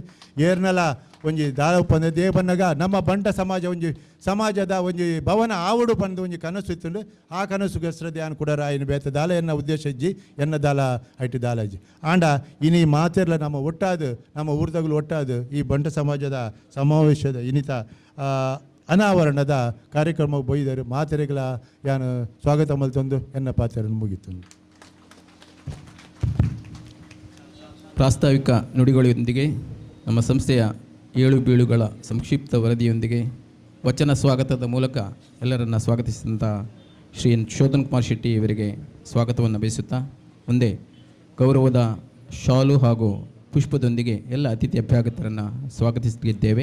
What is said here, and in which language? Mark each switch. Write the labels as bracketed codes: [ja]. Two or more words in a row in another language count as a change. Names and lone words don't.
[tcy] ಏರ್ನಲ ಒಂಜಿ ದಾಳ ಪಂದ ದೇ ಬನ್ನಗ ನಮ್ಮ ಬಂಟ ಸಮಾಜ ಒಂಜಿ ಸಮಾಜದ ಒಂಜಿ ಭವನ ಆವಡು ಪಂದು ಒಂಜಿ ಕನಸು ಇತ್ತು ಆ ಕನಸು ಗಸ್ರದೆ ಯಾನು ಕೂಡ ಆಯ್ನ ಬೇತ ದಾಲ ಎನ್ನ ಉದ್ದೇಶ ಇಜ್ಜಿ ಎನ್ನ ದಾಲ ಐಟು ದಾಲ ಇಜ್ಜಿ ಆಂಡ ಇನಿ ಮಾತೆರ್ಲ ನಮ್ಮ ಒಟ್ಟಾದು ನಮ್ಮ ಊರ್ದಗಳು ಒಟ್ಟಾದು ಈ ಬಂಟ ಸಮಾಜದ ಸಮಾವೇಶದ ಇನಿತ ಅನಾವರಣದ ಕಾರ್ಯಕ್ರಮ ಬೊಯ್ದರು ಮಾತೆರೆಗಳ ಯಾನು ಸ್ವಾಗತ ಮಲ್ತೊಂದು ಎನ್ನ ಪಾತ್ರನ್ನು ಮುಗಿತು. [kn] ಪ್ರಾಸ್ತಾವಿಕ ನುಡಿಗಳೊಂದಿಗೆ ನಮ್ಮ ಸಂಸ್ಥೆಯ 7 ಬೀಳುಗಳ ಸಂಕ್ಷಿಪ್ತ ವರದಿಯೊಂದಿಗೆ ವಚನ ಸ್ವಾಗತದ ಮೂಲಕ ಎಲ್ಲರನ್ನ ಸ್ವಾಗತಿಸಿದಂಥ ಶ್ರೀ ಶೋಧನ್ ಕುಮಾರ್ ಶೆಟ್ಟಿ ಇವರಿಗೆ ಸ್ವಾಗತವನ್ನು ಬಯಸುತ್ತಾ ಮುಂದೆ ಗೌರವದ ಶಾಲು ಹಾಗೂ ಪುಷ್ಪದೊಂದಿಗೆ ಎಲ್ಲ ಅತಿಥಿ ಅಭ್ಯಾಗತರನ್ನು ಸ್ವಾಗತಿಸಲಿದ್ದೇವೆ.